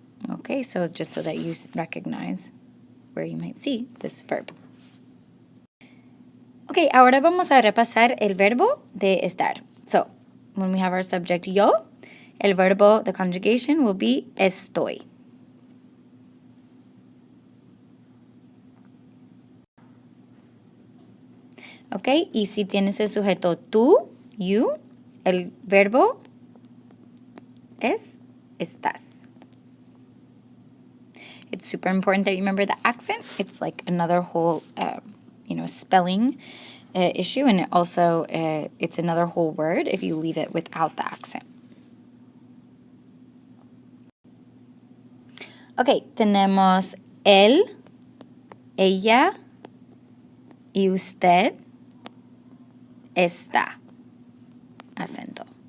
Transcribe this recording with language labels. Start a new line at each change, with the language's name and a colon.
English: Okay, so just so that you recognize where you might see this verb. Okay,
Spanish: ahora vamos a repasar el verbo de estar.
English: So, when we have our subject yo,
Spanish: el verbo,
English: the conjugation will be estoy.
Spanish: ¿Ok? Y si tienes el sujeto tú, you, el verbo es estás.
English: It's super important that you remember the accent. It's like another whole, spelling issue, and also it's another whole word if you leave it without the accent.
Spanish: Ok, tenemos él, ella y usted está. Acento.